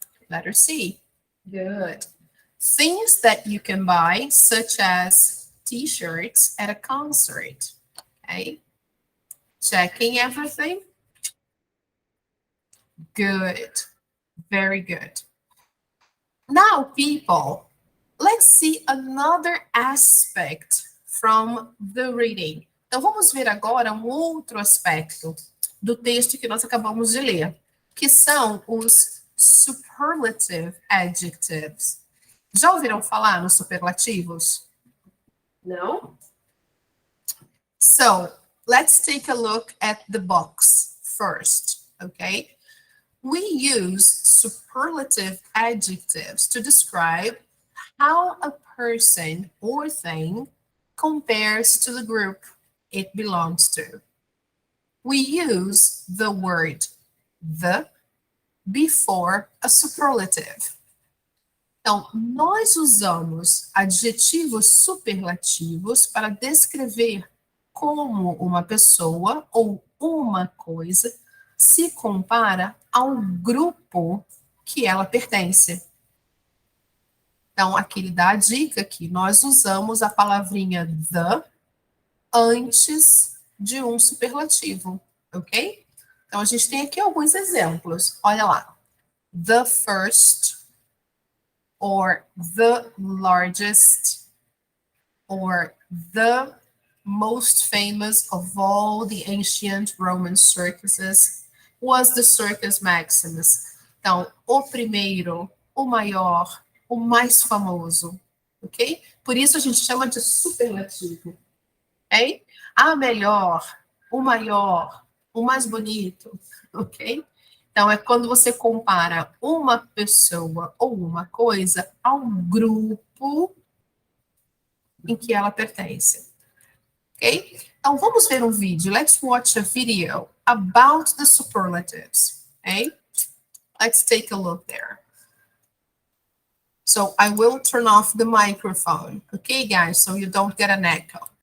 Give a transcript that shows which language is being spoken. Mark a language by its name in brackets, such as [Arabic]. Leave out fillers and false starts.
[English] Letter C. Good. Things that you can buy, such as t-shirts at a concert. Okay. Checking everything. Good. Very good. Now, people, let's see another aspect from the reading. [Portuguese] Então, vamos ver agora um outro aspecto do texto que nós acabamos de ler, que são os superlative adjectives. Já ouviram falar nos superlativos? Não? [English] So, let's take a look at the box first, okay? We use superlative adjectives to describe how a person or thing compares to the group it belongs to. We use the word the before a superlative. [Portuguese] Então, nós usamos adjetivos superlativos para descrever como uma pessoa ou uma coisa se compara ao grupo que ela pertence. Então, aqui ele dá a dica que nós usamos a palavrinha the antes de um superlativo, ok? Então, a gente tem aqui alguns exemplos. Olha lá. [English] The first, or the largest, or the most famous of all the ancient Roman circuses was the Circus Maximus. [Portuguese] Então, o primeiro, o maior, o mais famoso, ok? Por isso a gente chama de superlativo, ok? A melhor, o maior, o mais bonito, ok? Então, é quando você compara uma pessoa ou uma coisa ao grupo em que ela pertence, ok? Então, vamos ver um vídeo. [English] Let's watch a video about the superlatives, ok? Let's take a look there. So, I will turn off the microphone, okay, guys, so you don't get an echo.